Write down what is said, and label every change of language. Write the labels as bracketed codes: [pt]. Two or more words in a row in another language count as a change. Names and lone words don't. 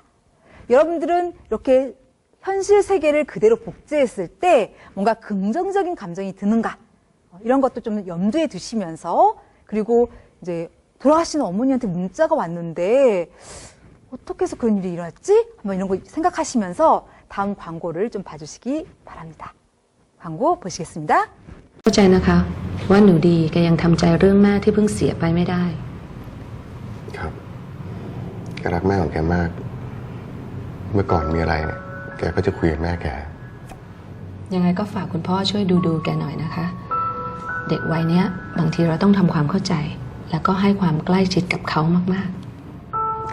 [ko] 여러분들은 이렇게 현실 세계를 그대로 복제했을 때 뭔가 긍정적인 감정이 드는가 이런 것도 좀 염두에 두시면서 그리고 이제 돌아가신 어머니한테 문자가 왔는데 어떻게 해서 그런 일이 일어났지? 한번 이런 거 생각하시면서 다음 광고를 좀 봐주시기 바랍니다. 광고 보시겠습니다. [th] เข้าใจนะคะว่าหนูดีแกยังทำใจเรื่องแม่ที่เพิ่งเสียไปไม่ได้ ครับแกรักแม่ของแกมาก เมื่อก่อนมีอะไรเนี่ยแกก็จะคุยกับแม่แก ยังไงก็ฝากคุณพ่อช่วยดูแกหน่อยนะคะ เด็กวัยเนี้ยบางทีเราต้องทำความเข้าใจ แล้วก็ให้ความใกล้ชิดกับเขามากๆ